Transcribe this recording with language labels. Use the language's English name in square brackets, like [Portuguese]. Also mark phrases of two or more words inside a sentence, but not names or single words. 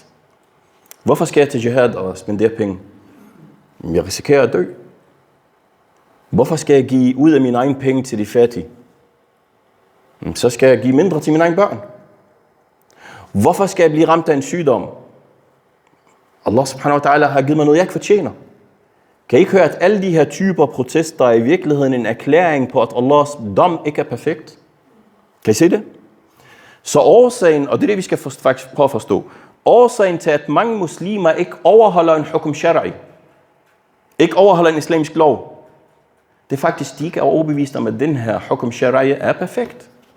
[Danish] Hvorfor skal jeg til jihad og spendere penge? Jeg risikerer at dø. Hvorfor skal jeg give ud af mine egne penge til de fattige? Så skal jeg give mindre til mine egne børn. Hvorfor skal jeg blive ramt af en sygdom? [Arabic] الله سبحانه وتعالى [Danish] har givet mig noget, jeg ikke fortjener. Kan I ikke høre, at alle de her typer protester er i virkeligheden en erklæring på, at Allahs dom ikke er perfekt? Kan I se det? Så årsagen, og det er det, vi skal faktisk prøve at forstå, årsagen til, at mange muslimer ikke overholder en [Arabic] حكم شرعي, [Danish] ikke overholder en islamisk lov, det er faktisk, de ikke er overbevist om, at den her [Arabic] حكم شرعي [Danish] er perfekt.